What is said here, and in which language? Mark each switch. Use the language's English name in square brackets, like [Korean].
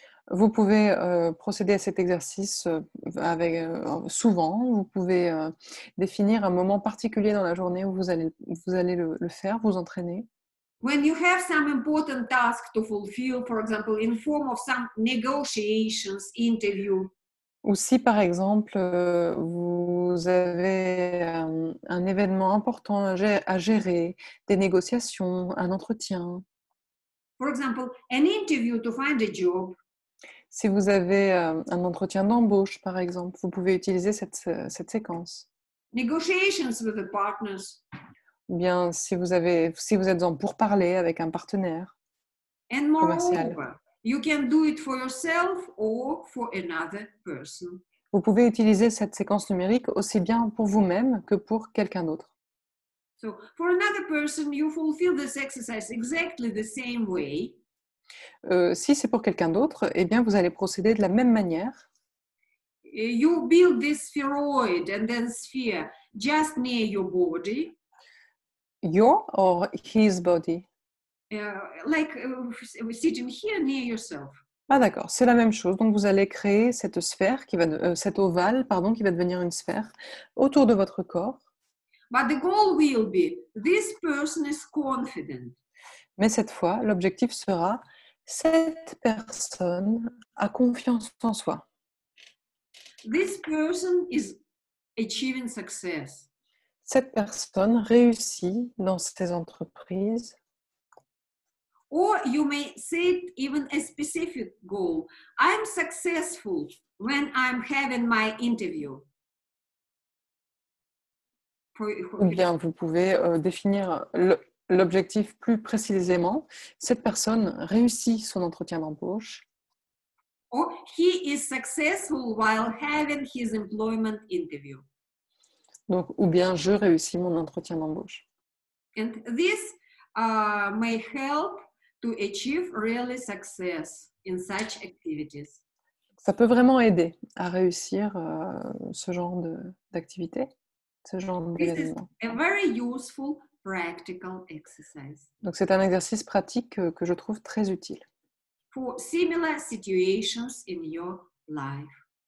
[French] Vous pouvez procéder à cet exercice souvent. Vous pouvez définir un moment particulier dans la journée où vous allez le faire, vous entraîner. [English] When you have some important task to fulfill, for example, in form of some negotiations, interview, [French] Ou si par exemple vous avez un événement important à gérer, des négociations, un entretien. [English] for example, an interview to find a job, [French] Si vous avez un entretien d'embauche par exemple, vous pouvez utiliser cette séquence. [English] negotiations with the partners, [French] Ou bien si vous êtes en pourparlers avec un partenaire [English] and [French] commercial. [English] moreover, you can do it for yourself or for another person. [French] Vous pouvez utiliser cette séquence numérique aussi bien pour vous-même que pour quelqu'un d'autre. [English] So for another person, you fulfill this exercise exactly the same way. [French] Si c'est pour quelqu'un d'autre, eh bien vous allez procéder de la même manière. [English] You build this spheroid and then sphere just near your body, Your or his body. like sitting here near yourself. [French] Ah d'accord, c'est la même chose. Donc vous allez créer cette sphère cet ovale, pardon, qui va devenir une sphère autour de votre corps. [English] But the goal will be this person is confident. [French] Mais cette fois, l'objectif sera cette personne a confiance en soi. [English] This person is achieving success. [French] Cette personne réussit dans ses entreprises. [English] Or you may set even a specific goal. I'm successful when I'm having my interview. [French] Ou bien vous pouvez définir l'objectif plus précisément. Cette personne réussit son entretien d'embauche. [English] Or he is successful while having his employment interview. [French] Donc, ou bien je réussis mon entretien d'embauche. [English] And this may help to achieve really success in such activities. [French] Ça peut vraiment aider à réussir ce genre d'activité, ce genre [English] This is [French] d'événement. [English] a very useful practical exercise [French] Donc, c'est un exercice pratique que je trouve très utile [English] for similar situations in your life.